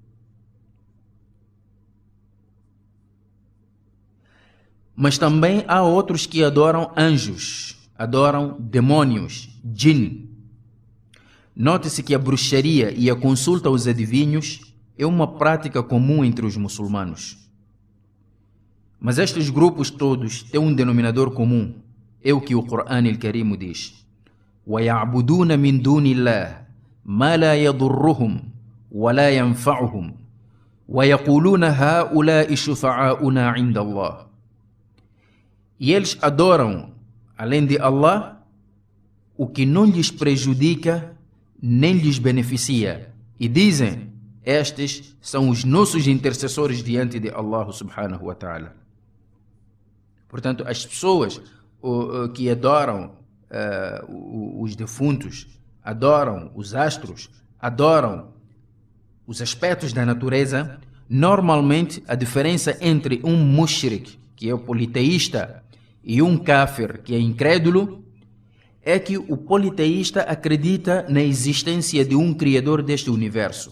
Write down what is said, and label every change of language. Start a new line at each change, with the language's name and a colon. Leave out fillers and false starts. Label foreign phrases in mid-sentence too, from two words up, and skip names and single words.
Portuguese: Mas também há outros que adoram anjos, adoram demônios, jinn. Note-se que a bruxaria e a consulta aos adivinhos é uma prática comum entre os muçulmanos. Mas estes grupos todos têm um denominador comum, é o que o Corão al-Karim diz:
Arabic: وَيَعْبُدُونَ مِنْ دُونِ اللَّهِ مَا لَا يَضُرُّهُمْ وَلَا يَنْفَعُهُمْ وَيَقُولُونَ هَؤُلَاءِ شُفَعَاؤُنَا عِنْدَ اللَّهِ.
Portuguese: E eles adoram, além de Allah, o que não lhes prejudica nem lhes beneficia. E dizem, estes são os nossos intercessores diante de Allah
Arabic: سبحانه وتعالى.
Portuguese: Portanto, as pessoas que adoram os defuntos, adoram os astros, adoram os aspectos da natureza, normalmente a diferença entre um mushrik, que é o politeísta, e um kafir, que é incrédulo, é que o politeísta acredita na existência de um criador deste universo.